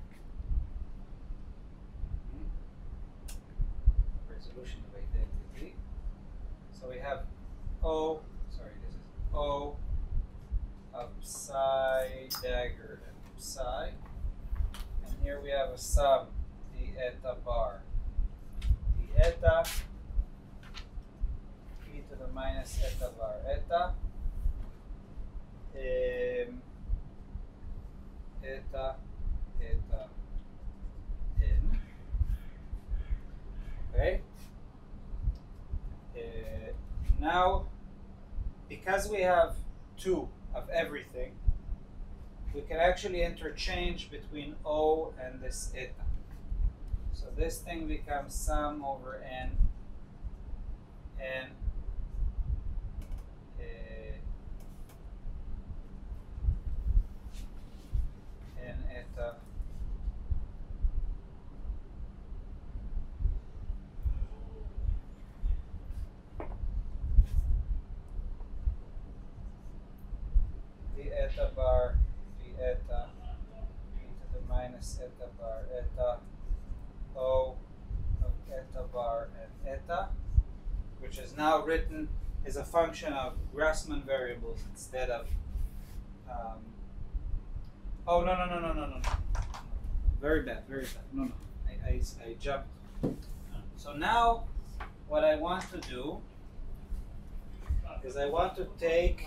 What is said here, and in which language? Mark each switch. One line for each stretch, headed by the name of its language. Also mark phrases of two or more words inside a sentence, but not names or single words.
English: Resolution of identity. So we have O, sorry, this is O of psi dagger and psi, and here we have a sum d eta bar d eta e to the minus eta bar eta eta eta n. Okay. Now, because we have 2 of everything, we can actually interchange between O and this eta. So this thing becomes sum over n eta d eta bar d eta e to the minus eta bar eta O of eta bar and eta, which is now written as a function of Grassmann variables instead of Oh, no, no, no, no, no, no, no. Very bad, very bad. No, no. I jumped. So now, what I want to do is I want to take.